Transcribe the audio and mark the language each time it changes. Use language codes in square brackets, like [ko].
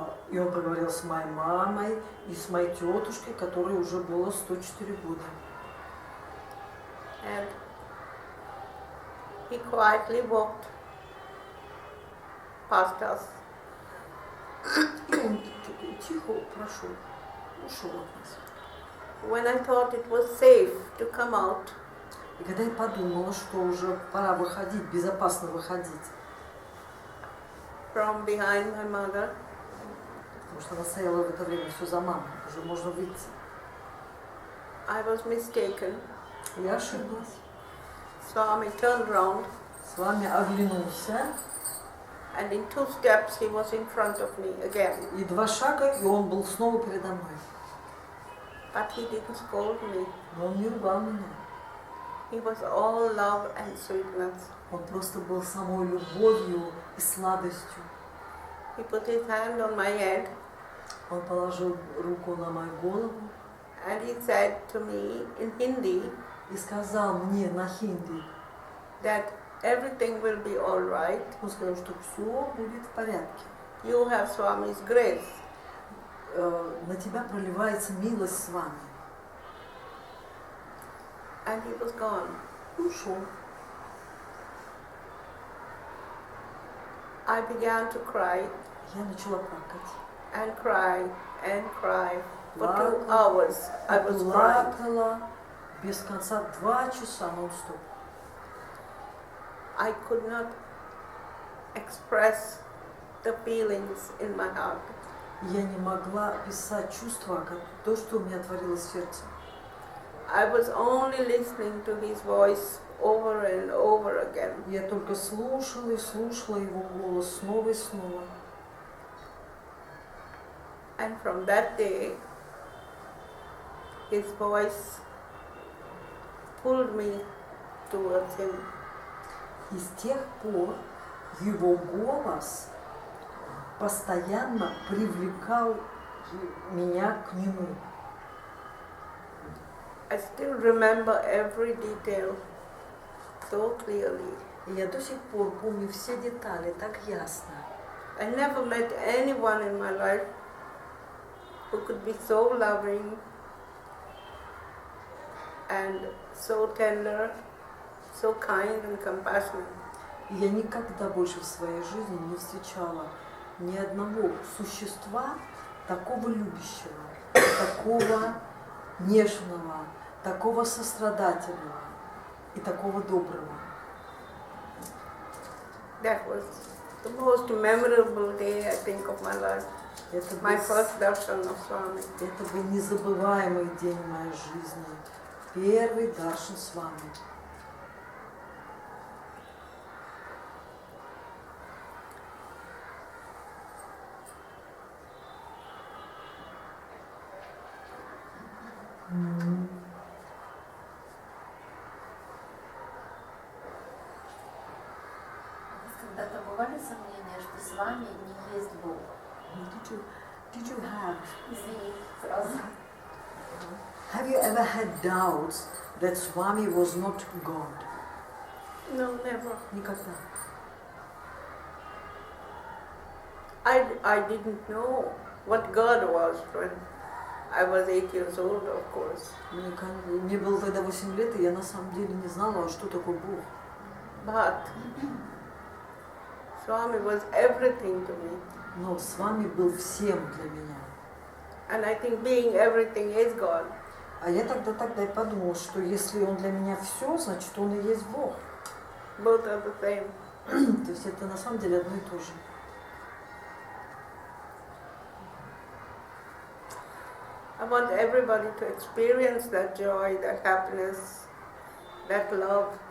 [ru] И он поговорил с моей мамой и с моей тетушкой, которой уже было 104 года. [en] And he quietly walked past us. [ru] И он тихо прошел, ушел от нас. [en] When I thought it was safe to come out, [ru] И когда я подумала, что уже пора выходить, безопасно выходить, [en] from behind my mother, [ru] потому что она стояла в это время все за мамой, уже можно выйти. [en] I was mistaken. [ru] Я ошиблась. [en] Swami turned round [ru] С вами оглянулся [en] And in 2 steps he was in front of me again. [ru] И 2 шага, и он был снова передо мной. [en] But he didn't scold me. [ru] Но он не ругал меня. [en] He was all love and sweetness. [ru] Он просто был самой любовью и сладостью. [en] He put his hand on my head [ru] Он положил руку на мою голову [en] and he said to me in Hindi [ru] и сказал мне на хинди, [en] that everything will be all right. [ru] он сказал, что все будет в порядке. [en] You have Swami's grace. [ru] На тебя проливается милость с вами. [en] And he was gone. [ru] И ушел. [en] I began to cry [ru] Я начала плакать. [en] and cry and cry. For 2 [ru] Плакала, [en] hours I was crying. [ru] плакала без конца 2 часа нон-стоп. [en] I could not express the feelings in my heart. [ru] Я не могла описать чувства, как то, что у меня творилось в сердце. [en] I was only listening to his voice over and over again. [ru] Я только слушала и слушала его голос снова и снова. [en] And from that day, his voice pulled me towards him. [ru] И с тех пор его голос постоянно привлекал меня к нему. [en] I still remember every detail so clearly. [ru] И я до сих пор помню все детали так ясно. [en] I never met anyone in my life who could be so loving and so tender, so kind and compassionate. [ru] И я никогда больше в своей жизни не встречала ни одного существа такого любящего, такого нежного, такого сострадательного и такого доброго. [en] That was the most memorable day, I think, of my life. My first darshan of Swami. [ru] Это был незабываемый день в моей жизни. Первый даршан с вами. Когда-то бывали сомнения, что с вами не есть Бог? [en] Did you have? [ru] Извини, сразу. [en] Have you ever had doubts that Swami was not God? No, never. [ru] Никогда. [en] I didn't know what God was when I was 8 years old, of course. [ru] Мне было тогда 8 лет, и я на самом деле не знала, что такое Бог. [en] But Swami was everything to me. [ru] Но с вами был всем для меня. [en] And I think being everything is God. [ru] А я тогда и подумала, что если он для меня все, значит он и есть Бог. [en] Both are the same. [ru] То есть это на самом деле одно и то же. [en] I want everybody to experience that joy, that happiness, that love.